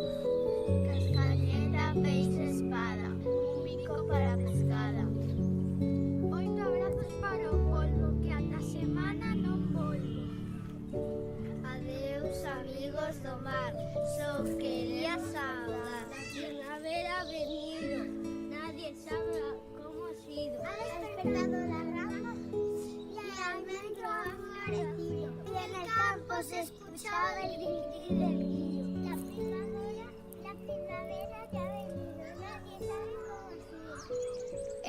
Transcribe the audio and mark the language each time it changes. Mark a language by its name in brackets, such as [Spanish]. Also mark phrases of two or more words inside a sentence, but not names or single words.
[Galician] Cascañeta, peixe, espada, un bico para pescada. 8 abrazos para o polvo, que ata semana non volvo. Adeus, amigos do mar, só quería saudar. [Spanish] La primavera ha venido, nadie sabe cómo ha sido. Ha despertado la rama y el almendro ha florecido. Y en el campo se escuchaba el grito del río. La primavera ya ha venido, nadie sabe cómo ha sido.